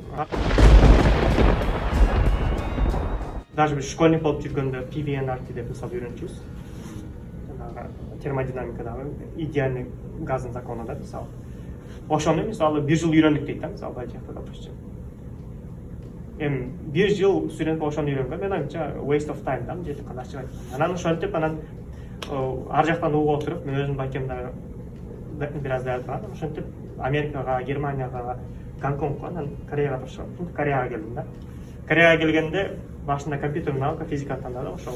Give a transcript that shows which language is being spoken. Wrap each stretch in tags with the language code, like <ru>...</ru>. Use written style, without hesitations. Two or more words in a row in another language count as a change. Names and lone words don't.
<ky>Даже бир школьник болуп жүргөндө PVNRT деп мисалы үйрөнчүбүз. Жанагы термодинамикадагы идеальный газдын закону да, мисалы. Ошону мисалы 1 жыл үйрөндүк дейт да, мисалы политехте допустим. Эми 1 жыл студент ошону үйрөнгөн, мен оюмча</ky> <en>waste of time</en> <ky>да, жетип кандай ачык айтканда. Анан ошентип анан ар жактан угуп отуруп, мен өзүм байкемде бир аз даярдаган, ошентип Америкага, Германияга, Гонконгго, анан Кореяга тапшырдым. Кореяга келдим да. Кореяга келгенде башында компьютер наука, физика тандадым ошол.</ky>